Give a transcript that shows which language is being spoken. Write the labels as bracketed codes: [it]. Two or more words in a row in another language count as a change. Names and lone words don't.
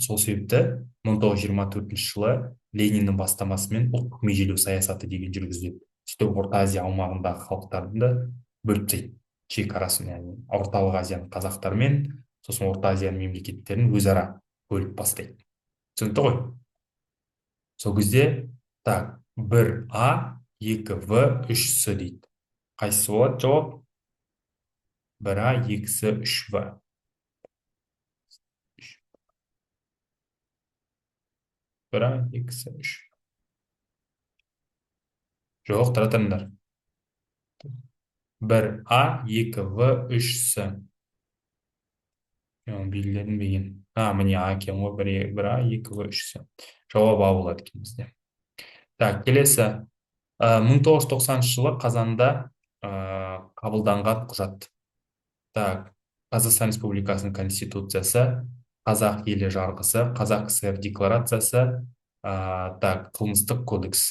[kk] Сол себепті 1924 жылы Лениннің бастамасымен ұлттық межелеу саясаты деген жүргізіледі. Сөйтіп Орта Азия аумағындағы халықтарды бөліп тастайды, шекарасын, яғни Орталық Азияның қазақтарымен сосын Орта Азияның мемлекеттерін өзара бөліп бастайды. Түсінікті ғой? Сол кезде так, 1А, 2В, 3С дейді. Қайсысы болады жауап? 1А, 2С, 3В. 1А, 2С, 3. Жоқ, тұра тұрыңдар. 1А, 2В, 3С. Белгіледім беген. Міне А екен ғой, 1А, 2В, 3С. Жауап А болады екен бізде. Так, келесі. 1990 жылы қазанда қабылданған құжат. Так, Қазақстан Республикасының Конституциясы, Қазақ елі жарғысы, Қазақ КСР декларациясы, так, қылмыстық кодекс.